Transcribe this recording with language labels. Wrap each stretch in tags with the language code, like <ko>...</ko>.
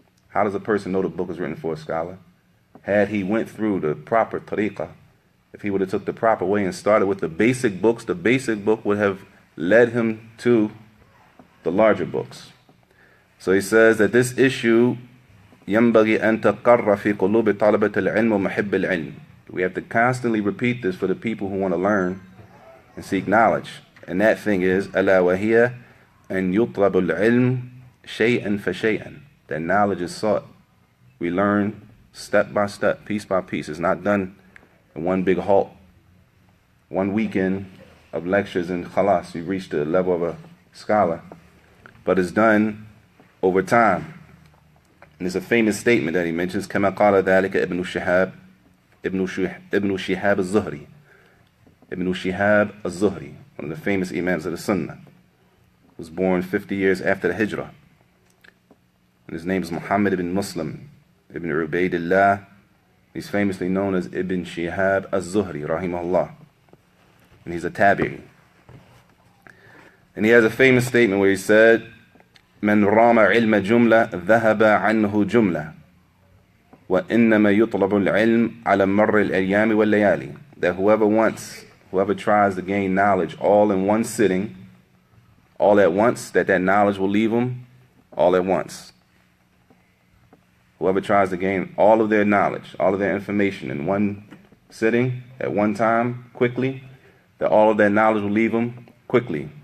<en>How does a person know the book is written for a scholar? Had he went through the proper tariqah, if he would have took the proper way and started with the basic books, the basic book would have led him to the larger books. So he says that this issue ينبغي أن تقر في قلوب طلبة العلم ومحب العلم. We have to constantly repeat this for the people who want to learn and seek knowledge.</en> <ar>And that thing is, ألا وهي أن يطلب العلم شيئا فشيئا.</ar> <en>That knowledge is sought. We learn step by step, piece by piece. It's not done in one big halt, one weekend of lectures and khalas. You reach the level of a scholar. But it's done over time. And there's a famous statement that he mentions, كما قال ذلك ابن شهاب الزهري. Ibn Shihab al-Zuhri, one of the famous imams of the Sunnah, was born 50 years after the Hijrah. And his name is Muhammad ibn Muslim ibn Ubaidillah. He's famously known as Ibn Shihab al-Zuhri, rahimahullah. And he's a tabi'i.</en> <ar>And he has a famous statement where he said, من رام علم جملة ذهب عنه جملة وإنما يطلب العلم على مر الأيام والليالي.</ar> <en>That whoever tries to gain knowledge all in one sitting, all at once, that knowledge will leave them all at once. Whoever tries to gain all of their knowledge, all of their information in one sitting, at one time, quickly, that all of that knowledge will leave them quickly.</en>